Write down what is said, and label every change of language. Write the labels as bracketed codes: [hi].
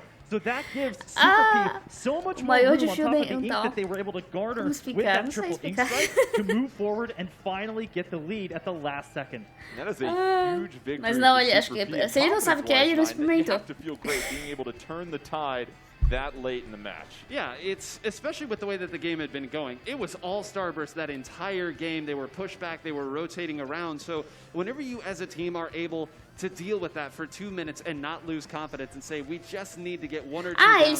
[en] So that gives Super P so much more room on top of the ink that they were able to garner with that triple ink strike to move forward and finally get the lead at the last second. That is a huge victory. [pt] Mas não, ele acho que se ele não sabe o que é, ele não experimentou. [en] You have to feel great being able to turn the tide that late in the match. Yeah, it's especially with the way that the game had been going. It was all Starburst that entire game. They were pushed back, they were rotating around. So whenever you as a team are able to deal with that for 2 minutes and not lose confidence and say we just need to get 1 or 2 down.